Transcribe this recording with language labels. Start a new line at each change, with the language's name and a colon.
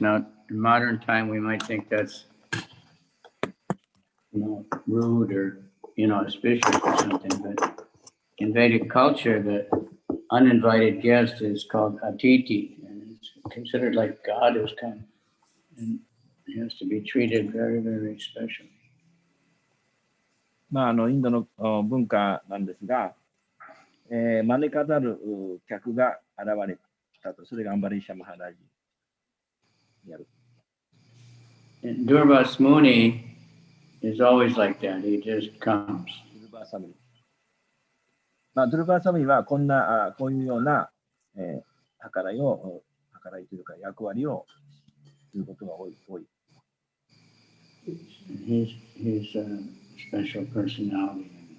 English: Now, in modern time, we might think that's, rude or, auspicious or something, but in Vedic culture, the uninvited guest is called Atiti, and it's considered like God has come, and he has to be treated very, very special.
Japanese: インドの文化なんですが、招かざる客が現れたと、それがアンバリーシャ・マハラジにある。
English: And Durvas Muni is always like that. He just comes.
Japanese: ドゥルバーサムニ。ドゥルバーサムニはこういうような、計らいというか役割をすることが多い。
English: He's a special personality.